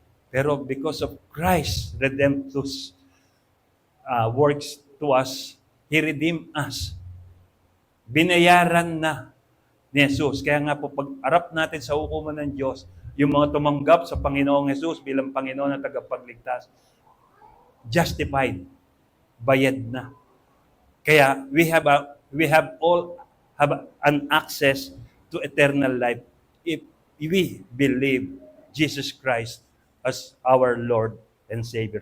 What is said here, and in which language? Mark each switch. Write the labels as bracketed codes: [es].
[en] Pero because of Christ's redemptive works to us, He redeemed us. [tl] Binayaran na ni Jesus. Kaya nga po, pag-arap natin sa hukuman ng Diyos, yung mga tumanggap sa Panginoong Jesus bilang Panginoon at tagapagligtas, justified, bayad na. [en] Kaya we all have an access to eternal life if we believe Jesus Christ as our Lord and Savior.